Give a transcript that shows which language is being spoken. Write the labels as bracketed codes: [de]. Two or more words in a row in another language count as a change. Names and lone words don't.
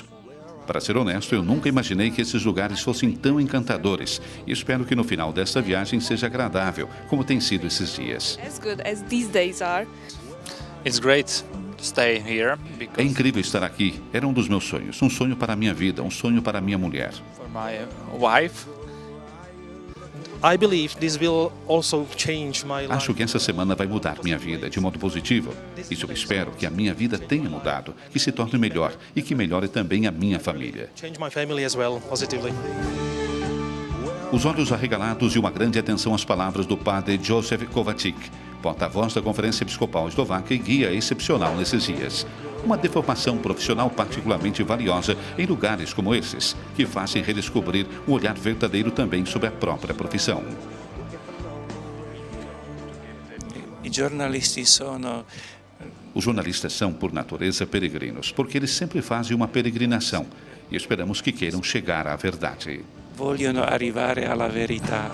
[pt] Para ser honesto, eu nunca imaginei que esses lugares fossem tão encantadores e espero que no final desta viagem seja agradável, como tem sido esses dias. É incrível estar aqui. Era um dos meus sonhos. Um sonho para a minha vida, um sonho para a minha mulher. [en] I believe this will also change my life. [pt] Acho que essa semana vai mudar minha vida de modo positivo. Isso eu espero que a minha vida tenha mudado, que se torne melhor e que melhore também a minha família. [en] Change my family as well, positively. [pt] Os olhos arregalados e uma grande atenção às palavras do padre Josef Kovacic, porta-voz da Conferência Episcopal Eslovaca e guia excepcional nesses dias. Uma deformação profissional particularmente valiosa em lugares como esses, que fazem redescobrir o olhar verdadeiro também sobre a própria profissão. [it] I giornalisti sono [pt] Os jornalistas são, por natureza, peregrinos, porque eles sempre fazem uma peregrinação e esperamos que queiram chegar à verdade. [it] vogliono arrivare alla verità.